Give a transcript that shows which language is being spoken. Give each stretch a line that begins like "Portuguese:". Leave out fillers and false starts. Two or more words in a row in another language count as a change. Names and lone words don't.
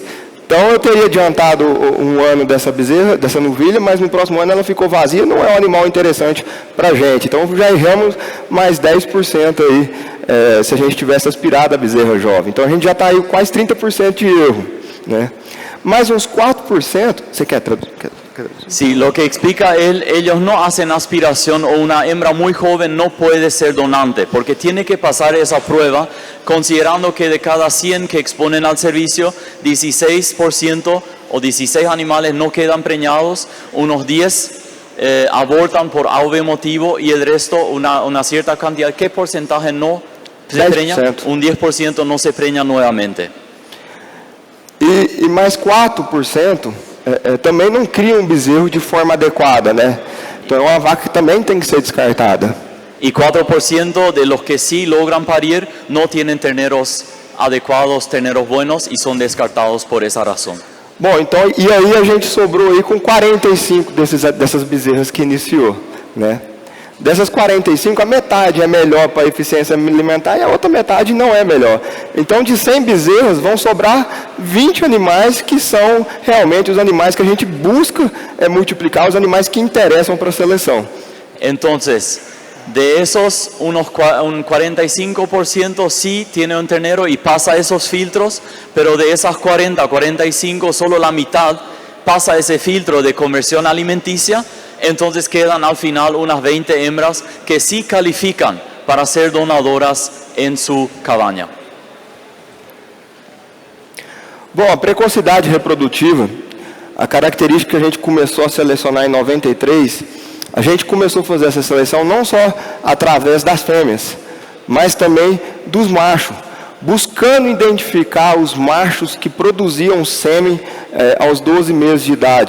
Portuguese: Então eu teria adiantado um ano dessa bezerra, dessa novilha, mas no próximo ano ela ficou vazia, não é um animal interessante para a gente. Então já erramos mais 10% aí, se a gente tivesse aspirado a bezerra jovem. Então a gente já está aí quase 30% de erro. Né? Mais uns 4%, ¿você quer traduzir?
Spanish: Sí, lo que explica él, ellos no hacen aspiración o una hembra muy joven no puede ser donante, porque tiene que pasar esa prueba, considerando que de cada 100 que exponen al servicio, 16% o 16 animales no quedan preñados, unos 10 abortan por AV motivo y el resto, una cierta cantidad. ¿Qué porcentaje no se preña? Un 10% no se preña nuevamente.
Portuguese: E mais 4%... também não cria um bezerro de forma adequada, né? Então é uma vaca que também tem que ser descartada.
Spanish: Y 4% de los que sí logran parir no tienen terneros adecuados, terneros buenos y son descartados por esa razón.
Portuguese: Bom, então, e aí a gente sobrou aí com 45 dessas bezerras que iniciou, né? Dessas 45, a metade é melhor para a eficiência alimentar e a outra metade não é melhor. Então, de 100 bezerras, vão sobrar 20 animais que são realmente os animais que a gente busca multiplicar, os animais que interessam para a seleção.
Spanish: Entonces, de esos, un 45% sí tiene un ternero y pasa esos filtros, pero de esas 45, solo la mitad pasa ese filtro de conversión alimenticia. Entonces quedan al final unas 20 hembras que sí califican para ser donadoras en su cabaña.
Portuguese: Bom, a precocidade reprodutiva, a característica que a gente começou a selecionar em 93, a gente começou a fazer essa seleção não só através das fêmeas, mas também dos machos, buscando identificar os machos que produziam sêmen aos 12 meses de idade.